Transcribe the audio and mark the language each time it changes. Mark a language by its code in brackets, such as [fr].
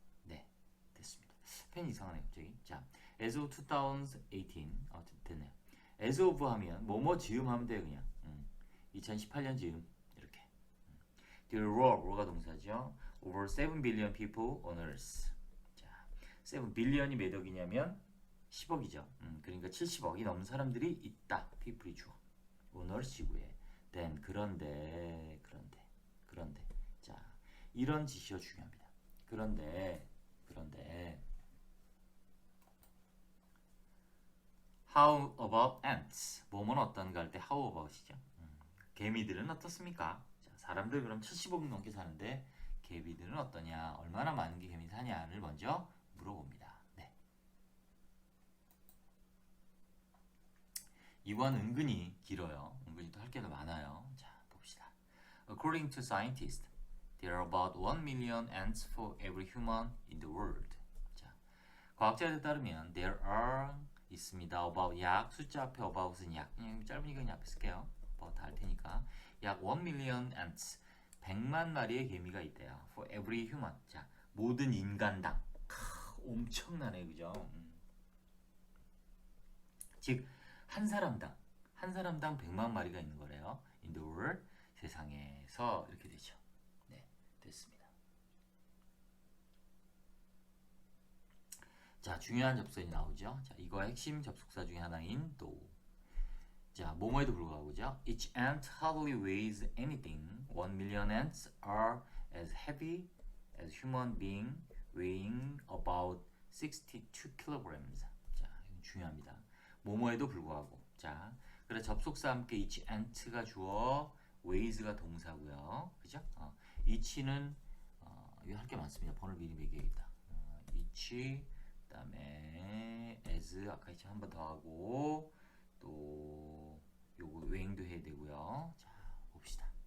[ko] 네, 됐습니다. 펜이 이상하네요, 갑자기. 자, as of 2018 됐네요. as of 하면 뭐뭐 즈음 하면 돼요, 그냥. 2018년 즈음 이렇게. There were가 동사죠. [en] Over 7 billion people on Earth. [ko] 자, 7 billion이 몇 억이냐면 10억이죠. 그러니까 70억이 넘는 사람들이 있다. people이 주어. on Earth 지구에. then 그런데. 자, 이런 지시어 중요합니다. 그런데 [en] How about ants? [ko] 뭐뭐는 어떤가 할 때 how about이죠. 개미들은 어떻습니까? 자, 사람들 그럼 70억 넘게 사는데 개미들은 어떠냐? 얼마나 많은 게 개미 사냐를 먼저 물어봅니다. 네. 이관 은근히 길어요. 은근히 또 할 게 더 많아요. 자, 봅시다. [en] According to scientists, there are about 1 million ants for every human in the world. [ko] 자, 과학자들에 따르면 [en] there are [ko] 있습니다. about 약 숫자 앞에 about은 약 그냥 짧으니까 그냥 앞에 쓸게요. about 다 할 테니까 약 [en] 1 million ants [ko] 100만 마리의 개미가 있대요. [en] for every human. [ko] 자, 모든 인간당. 엄청나네, 그죠? 즉 한 사람당 100만 마리가 있는 거래요. [en] in the world [ko] 세상에서 이렇게 되죠. 네, 됐습니다. 자, 중요한 접속사이 나오죠. 자, 이거 핵심 접속사 중에 하나인 do. 자, 뭐뭐에도 불구하고죠. [en] Each ant hardly weighs anything. 1,000,000 ants are as heavy as human being weighing about 62 kilograms. [ko] 자, 이건 중요합니다. 뭐뭐에도 불구하고. 자, 그래 접속사 함께 each ant가 주어, weighs가 동사고요. 그죠? each는 이거 할 게 많습니다. 번호를 미리 매겨야겠다. each 그다음에 as 아까 이처럼 한 번 더 하고 또 요거 웨잉도 해야 되고요. 자, 봅시다.